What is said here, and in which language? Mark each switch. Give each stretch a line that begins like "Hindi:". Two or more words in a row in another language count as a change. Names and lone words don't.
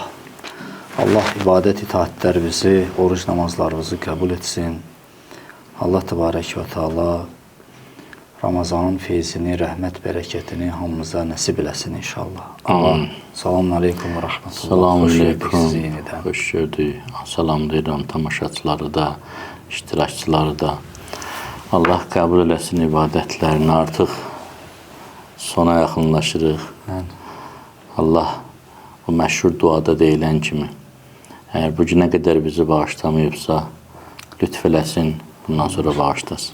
Turkish: Allah ibadet itaatlerimizi, oruç namazlarımızı kabul etsin.
Arabic: الله تبارك وتعالى
Azerbaijani: Ramazanın feyzini, rahmet bereketini hamımıza nasip eləsin inşallah. Amin.
Arabic: السلام عليكم ورحمة الله. السلام عليكم.
Turkish: Yeniden. Hoş gördük.
Azerbaijani: Salamlayıram tamaşaçıları da, iştirakçıları da. Allah kabul eləsin ibadətlərini artıq sona yaxınlaşırıq. Allah bu məşhur duada deyilən kimi əgər bu günə qədər bizi bağışlamayıbsa lütf eləsin, bundan sonra bağışlasın.